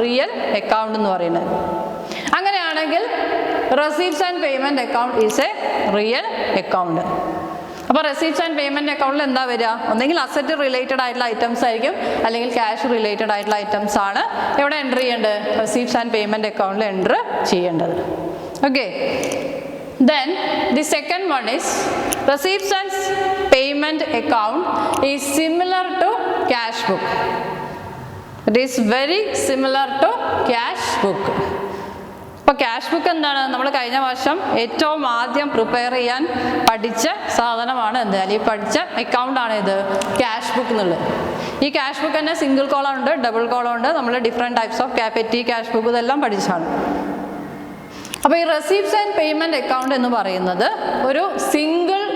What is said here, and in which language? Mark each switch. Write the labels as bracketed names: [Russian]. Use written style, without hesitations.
[Malayalam] Real account എന്ന് പറയുന്നത്. അങ്ങനെയാണെങ്കിൽ [English] Receipts and payment account is a real account. [Malayalam] അപ്പോൾ റെസീപ്റ്റ്സ് ആൻഡ് പേയ്മെൻറ്റ് അക്കൗണ്ടിൽ എന്താ വരിക? ഒന്നെങ്കിൽ അസറ്റ് റിലേറ്റഡ് ആയിട്ടുള്ള ഐറ്റംസ് ആയിരിക്കും, അല്ലെങ്കിൽ ക്യാഷ് റിലേറ്റഡ് ആയിട്ടുള്ള ഐറ്റംസ് ആണ് എവിടെ എൻ്റർ ചെയ്യേണ്ടത്? റെസീപ്റ്റ്സ് ആൻഡ് പേയ്മെൻറ്റ് അക്കൗണ്ടിൽ എൻ്റർ ചെയ്യേണ്ടത്. [English] Okay. Then the second one is receipts and payment account is similar to cash book. It is very similar to cash book. [Malayalam] അപ്പോൾ cash book എന്താണ്? നമ്മൾ കഴിഞ്ഞ വർഷം ഏറ്റവും ആദ്യം പ്രിപ്പയർ ചെയ്യാൻ പഠിച്ച സാധനമാണ് എന്ത്? അല്ലെങ്കിൽ പഠിച്ച അക്കൗണ്ടാണ് ഇത് ക്യാഷ് ബുക്ക് എന്നുള്ളത്. ഈ ക്യാഷ് ബുക്ക് തന്നെ സിംഗിൾ കോളം ഉണ്ട്, ഡബിൾ കോളം ഉണ്ട്. നമ്മൾ different types of petty cash book ഇതെല്ലാം പഠിച്ചാണ്. അപ്പോൾ ഈ റെസീപ്റ്റ്സ് ആൻഡ് പേയ്മെൻറ്റ് അക്കൗണ്ട് എന്ന് പറയുന്നത് ഒരു സിംഗിൾ